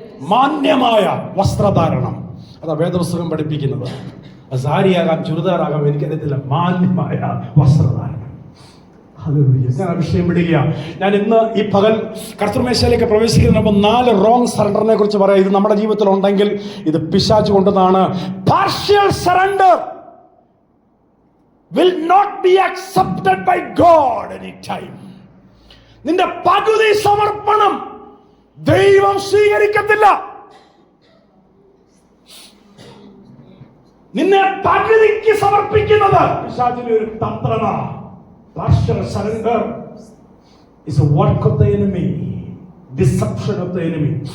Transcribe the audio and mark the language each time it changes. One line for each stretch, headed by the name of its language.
Malayalam: മാന്യമായ വസ്ത്രധാരണം, അതാ വേദപുസ്തകം പഠിപ്പിക്കുന്നത്. സാരിയാകാം, ചുരിദാറാകാം, എനിക്കറിയത്തില്ല. മാന്യമായ വസ്ത്രധാരണം. ഞാൻ വിഷയം വിടുക. ഞാൻ ഇന്ന് ഈ പകൽ കർത്തൃമേശയിലേക്ക് പ്രവേശിക്കുന്നതിന് മുമ്പ് 4 റോങ് സറണ്ടറിനെ കുറിച്ച് പറയാം. ഇത് നമ്മുടെ ജീവിതത്തിൽ ഉണ്ടെങ്കിൽ ഇത് പിശാച് കൊണ്ടതാണ്. Partial surrender
English: will not be accepted by God anytime.
Malayalam: നിന്റെ പകുതി സമർപ്പണം ദൈവം സ്വീകരിക്കത്തില്ല. നിന്നെ പകുതിക്ക് സമർപ്പിക്കുന്നത് പിശാചിന്റെ ഒരു തന്ത്രമാണ്.
English: Partial surrender is a work of the enemy, deception of the enemy.